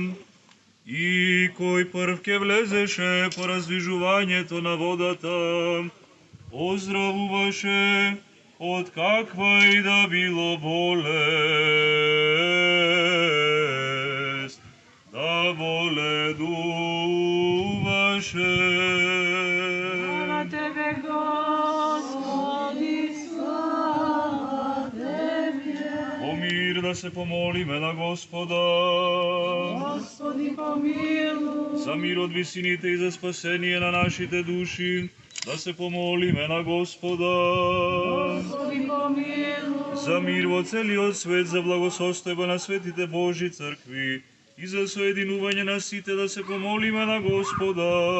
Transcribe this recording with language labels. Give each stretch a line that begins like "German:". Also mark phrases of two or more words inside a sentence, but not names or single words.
Macedonian: И кој прв ке влезеше по развижувањето на водата, оздравуваше од каква и да било болест, да боледуваше. Слава Тебе, Господи, слава Тебе. О мир да се помолиме на Господа.
Church Slavic: Господи, помилуй.
Macedonian: За мир од висините и за спасение на нашите души, да се помолиме на Господа.
Church Slavic: Господи, помилуй.
Macedonian: За мир во целиот свет, за благосостојба на светите Божи цркви и за соединување на сите, да се помолиме на Господа.